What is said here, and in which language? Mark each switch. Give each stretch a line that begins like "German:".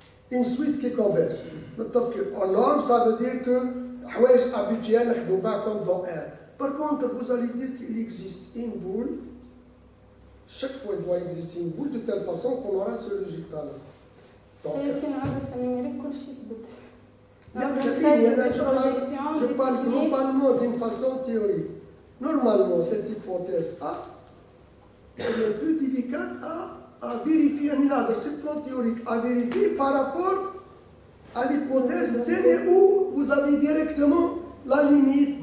French: Une suite qui converge. En norme, ça veut dire que
Arabic: حوايج
French: habituel
Arabic: نخدموا بها
French: comme dans R. Par contre, vous allez dire qu'il existe une boule. Chaque fois, il doit exister une boule de telle façon qu'on aura ce résultat-là.
Arabic: يمكن نعرف النميريك كل شيء
French: Je parle globalement d'une façon théorique. Normalement, cette hypothèse A est un peu délicate à vérifier. C'est le plan théorique à vérifier par rapport à l'hypothèse où vous avez directement la limite.